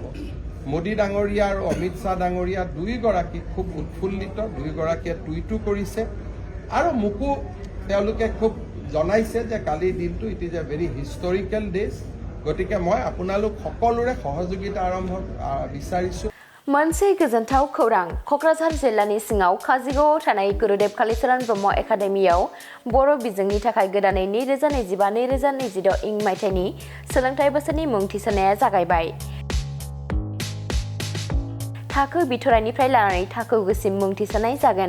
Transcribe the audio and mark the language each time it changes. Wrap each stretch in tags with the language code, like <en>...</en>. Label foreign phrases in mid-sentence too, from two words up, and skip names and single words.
<as>মোদী ডাঙৰীয়া আৰু অমিত শ্বাহ ডাঙৰীয়া দুয়োগৰাকী খুব উৎফুল্লিত, দুয়োগৰাকীয়ে টুইটো কৰিছে আৰু মোকো তেওঁলোকে খুব জনাইছে যে কালিৰ দিনটো</as> <en>it is a very historical days.</en> <as>গতিকে মই আপোনালোক সকলোৰে সহযোগিতা আৰম্ভ বিচাৰিছোঁ।</as> <brx>मोनसे गोजोनथाव खौरां क'क्राझार जिल्लानि सिङाव काजिगावआव थानाय गुरुदेव कालिचरण ब्रह्म एकाडेमियाव बर' बिजोंनि थाखाय गोदानै 2025-2026 इं मायथाइनि सोलोंथाइ बोसोरनि मुं थिसननाया जागायबाय। थाखो बिथराइनिफ्राय लानानै थाखो गुसिम मुं थिसननाय जागोन।</brx>